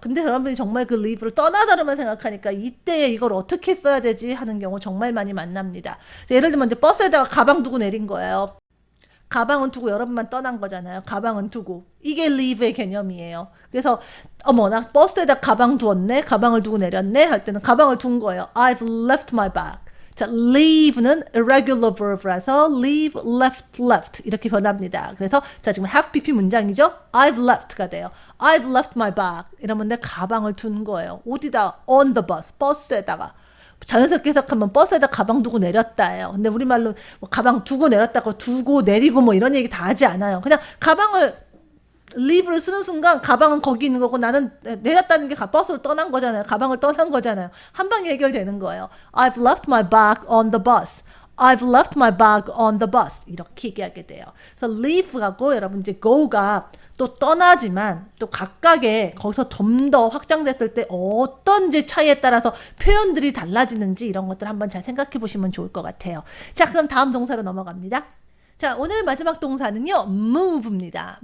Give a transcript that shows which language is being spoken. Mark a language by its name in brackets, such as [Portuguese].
[Korean] 근데 여러분이 정말 그 leave를 떠나다로만 생각하니까 이때 이걸 어떻게 써야 되지 하는 경우 정말 많이 만납니다. 예를 들면 이제 버스에다가 가방 두고 내린 거예요. 가방은 두고 여러분만 떠난 거잖아요. 가방은 두고. 이게 leave의 개념이에요. 그래서 나 버스에다 가방 두었네. 가방을 두고 내렸네. 할 때는 가방을 둔 거예요. [English] I've left my bag. [Korean] 자, leave는 irregular verb라서 leave, left, left 이렇게 변합니다. 그래서 자 지금 have pp 문장이죠. I've left가 돼요. [English] I've left my bag [Korean] 이러면 내 가방을 둔 거예요. 어디다? [English] On the bus, 버스에다가. [Korean] 자연스럽게 해석하면 버스에다 가방 두고 내렸다예요. 근데 우리말로 뭐 가방 두고 내렸다고 두고 내리고 뭐 이런 얘기 다 하지 않아요. 그냥 가방을 leave를 쓰는 순간 가방은 거기 있는 거고 나는 내렸다는 게 버스를 떠난 거잖아요. 가방을 떠난 거잖아요. 한 방에 해결되는 거예요. [English] I've left my bag on the bus. I've left my bag on the bus. [Korean] 이렇게 얘기하게 돼요. 그래서 leave하고 여러분 이제 go가 또 떠나지만 또 각각의 거기서 좀 더 확장됐을 때 어떤 이제 차이에 따라서 표현들이 달라지는지 이런 것들 한번 잘 생각해 보시면 좋을 것 같아요. 자, 그럼 다음 동사로 넘어갑니다. 자, 오늘 마지막 동사는요, move입니다.